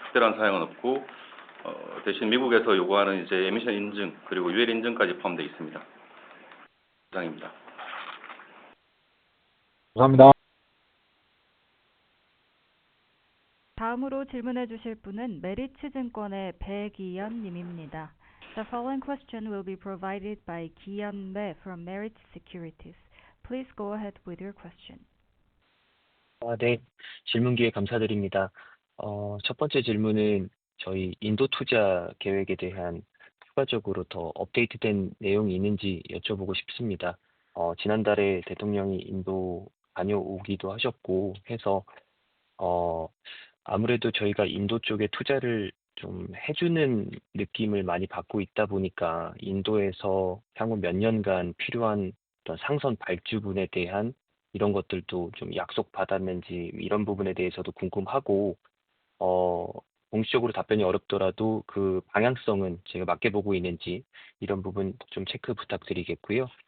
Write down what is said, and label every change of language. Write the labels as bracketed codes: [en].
[ko] 특별한 사양은 없고 대신 미국에서 요구하는 이제 에미션 인증 그리고 UL 인증까지 포함되어 있습니다. 이상입니다. 감사합니다. 다음으로 질문해 주실 분은 메리츠증권의 배기연 님입니다. [en] The following question will be provided by Gi-yeon Bae from Merit Securities. Please go ahead with your question. [ko] 네, 질문 기회 감사드립니다. 첫 번째 질문은 저희 인도 투자 계획에 대한 추가적으로 더 업데이트된 내용이 있는지 여쭤보고 싶습니다. 지난달에 대통령이 인도 다녀오기도 하셨고 해서 아무래도 저희가 인도 쪽에 투자를 좀 해주는 느낌을 많이 받고 있다 보니까 인도에서 향후 몇 년간 필요한 어떤 상선 발주분에 대한 이런 것들도 좀 약속받았는지 이런 부분에 대해서도 궁금하고 공식적으로 답변이 어렵더라도 그 방향성은 제가 맞게 보고 있는지 이런 부분 좀 체크 부탁드리겠고요.